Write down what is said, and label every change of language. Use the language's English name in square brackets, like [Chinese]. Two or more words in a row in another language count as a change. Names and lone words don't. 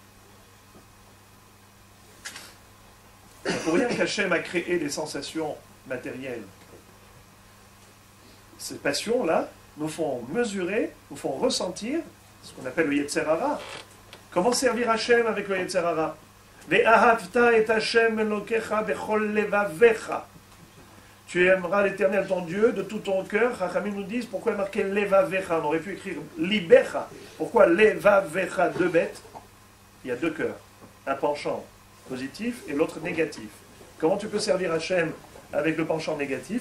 [French] C'est pour rien qu'Hachem a créé des sensations matérielles. Ces passions-là nous font mesurer, nous font ressentir ce qu'on appelle le [Hebrew] יצר הרע. [French] Comment servir Hachem avec le [Hebrew] יצר הרע? ואהבת את השם אלוקיך בכל לבבך. [French] Tu aimeras l'Éternel ton Dieu de tout ton cœur. Chachamim nous disent pourquoi marquer levavecha. On aurait pu écrire libecha. Pourquoi levavecha? 2 bêtes. Il y a 2 cœurs. Un penchant positif et l'autre négatif. Comment tu peux servir Hachem avec le penchant négatif?